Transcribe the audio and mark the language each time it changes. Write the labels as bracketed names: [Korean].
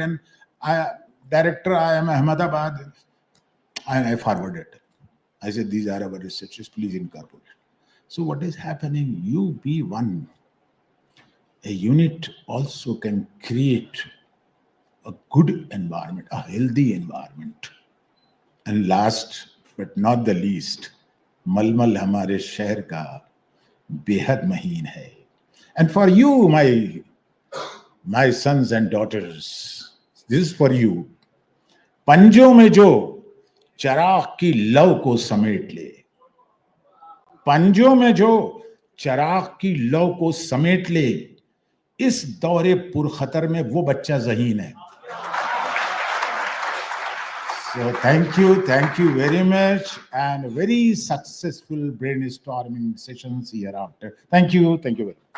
[English] And director, I am Ahmedabad. And I forwarded. I said, these are our researchers, please incorporate. So what is happening? You be one. A unit also can create a good environment, a healthy environment. And last but not the least, [Hindi] मलमल हमारे शहर का बेहद महीन है. [English] And for you, my sons and daughters, this is for you. [Hindi] पंजों में जो चराग की लौ को समेट ले, पंजों में जो चराग की लौ को समेट ले, इस दौरे पुरखतर में वो बच्चा ज़हीन है. [English] So thank you very much, and very successful brainstorming sessions hereafter. Thank you very much.